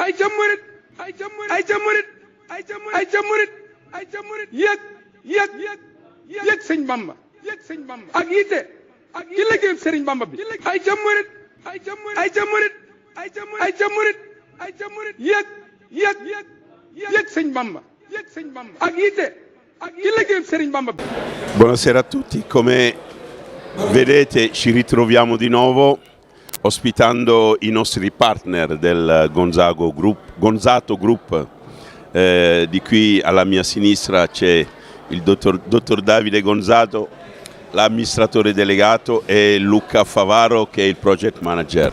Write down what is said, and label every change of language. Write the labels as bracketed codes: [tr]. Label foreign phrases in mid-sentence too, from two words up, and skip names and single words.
[wo] yëg sëñ Bamba ak yitte ci liggéeyub sëriñ Bamba bi ay ca murit yëg sëñ Bamba ak yitte ci liggéeyub sëriñ Bamba bi. [it] Buonasera a tutti, come vedete ci ritroviamo di nuovo ospitando i nostri partner del Gonzato Group. Di qui alla mia sinistra c'è il dottor Davide Gonzato, l'amministratore delegato, e Luca Favaro che è il project manager.